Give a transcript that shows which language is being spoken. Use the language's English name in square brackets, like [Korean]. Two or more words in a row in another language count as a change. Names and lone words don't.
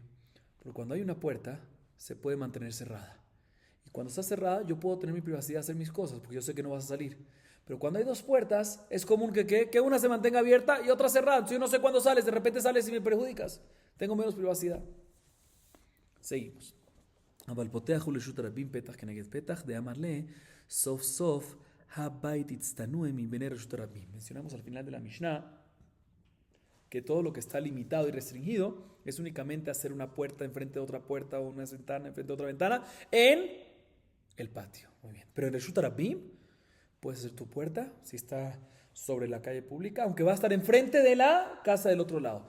[Spanish] Porque cuando hay una puerta, se puede mantener cerrada. Y cuando está cerrada, yo puedo tener mi privacidad, hacer mis cosas, porque yo sé que no vas a salir. Pero cuando hay 2 puertas, es común que una se mantenga abierta y otra cerrada. Entonces yo no sé cuándo sales, de repente sales y me perjudicas. Tengo menos privacidad. Seguimos. [Hebrew] אבל פותח הוא לרשות הרבים פתח כנגד פתח, דאמר לה, סוף סוף הבית הצטנוע מבין רשות הרבים. [Spanish] Mencionamos al final de la Mishnah que todo lo que está limitado y restringido es únicamente hacer una puerta enfrente de otra puerta o una ventana enfrente de otra ventana en el patio. Muy bien. Pero en [Hebrew] רשות רבים [Spanish] puedes hacer tu puerta si está sobre la calle pública, aunque va a estar enfrente de la casa del otro lado.